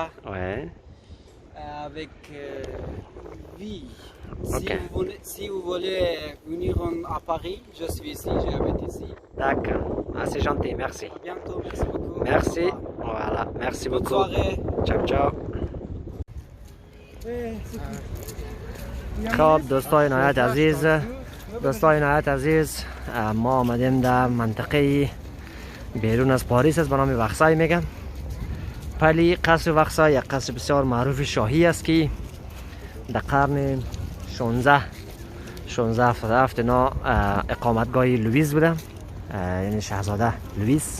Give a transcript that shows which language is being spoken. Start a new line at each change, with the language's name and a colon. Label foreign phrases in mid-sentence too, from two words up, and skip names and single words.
French: Ouais. Avec vie. Okay. Si vous voulez venir à Paris, je suis ici, j'habite ici. D'accord. C'est gentil, merci. À bientôt, merci beaucoup. Merci. Voilà, merci beaucoup. Bonne soirée.
Italian: Ciao, ciao.
Persian: خب دوستای نهایت عزیز ما آمدیم در منطقه بیرون از پاریس است به نام وخسای میگم. ولی قصر وخسای یک قصر بسیار معروف شاهی است که در قرن 16 اینا اقامتگاه لوئیس بوده، یعنی شاهزاده لوئیس.